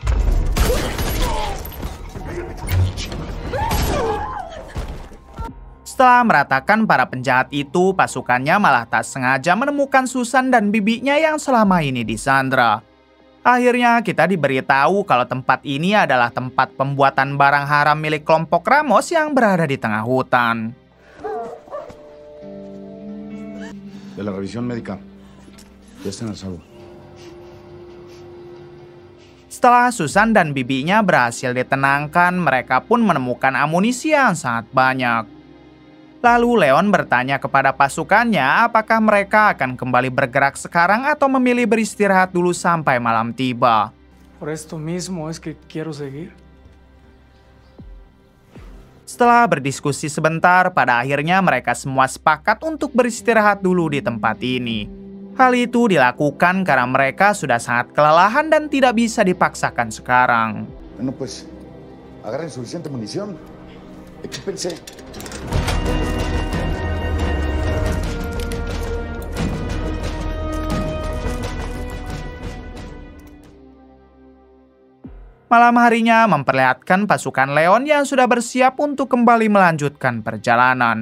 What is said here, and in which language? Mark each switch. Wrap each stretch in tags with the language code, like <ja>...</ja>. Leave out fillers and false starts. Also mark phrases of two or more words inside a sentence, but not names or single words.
<id>Setelah meratakan para penjahat itu, pasukannya malah tak sengaja menemukan Susan dan bibinya yang selama ini disandra. Akhirnya kita diberitahu kalau tempat ini adalah tempat pembuatan barang haram milik kelompok Ramos yang berada di tengah hutan.</id> <es>De la revisión médica. Ya está en el salvo.</es> <id>Setelah Susan dan bibinya berhasil ditenangkan, mereka pun menemukan amunisi yang sangat banyak. Lalu Leon bertanya kepada pasukannya apakah mereka akan kembali bergerak sekarang atau memilih beristirahat dulu sampai malam tiba.</id> <es>Por esto mismo es que quiero seguir.</es> <id>Setelah berdiskusi sebentar, pada akhirnya mereka semua sepakat untuk beristirahat dulu di tempat ini. Hal itu dilakukan karena mereka sudah sangat kelelahan dan tidak bisa dipaksakan sekarang.</id> <es>Bueno, pues, agarren suficiente munición. Equípense.</es> <id>Malam harinya memperlihatkan pasukan Leon yang sudah bersiap untuk kembali melanjutkan perjalanan.</id>